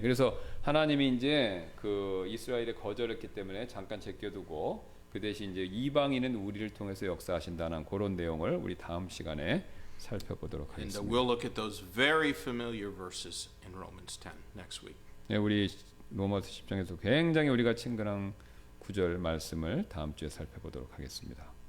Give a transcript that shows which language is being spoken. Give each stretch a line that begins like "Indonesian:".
Korean: 그래서 하나님이 이제 그 이스라엘에 거절했기 때문에 잠깐 제껴두고 그 대신 이제 이방인은 우리를 통해서 역사하신다는 그런 내용을 우리 다음 시간에 살펴보도록
English: And
Korean: 하겠습니다.
English: we'll look at those very familiar verses in Romans 10 next week.
Korean: 네, 우리 로마서 10장에서 굉장히 우리가 친근한 구절 말씀을 다음 주에 살펴보도록 하겠습니다.